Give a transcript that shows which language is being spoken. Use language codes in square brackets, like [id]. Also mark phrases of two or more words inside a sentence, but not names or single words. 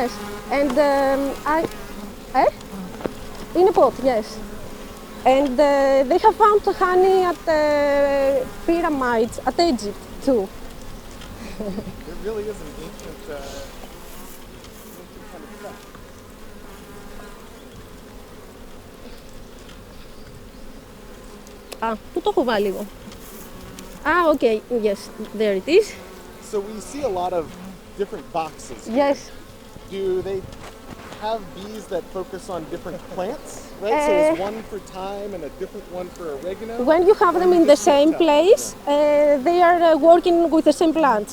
[en] yes. And in a pot, yes. And they have found honey at pyramids at Egypt too. It really is an ancient kind of stuff. [el] Πού το έχω βάλει εγώ? [en] Okay, yes, there it is. So we see a lot of different boxes. Yes. Do they have bees that focus on different plants? Right? So is one for thyme and a different one for oregano? When you have them in the same place, they are working with the same plants.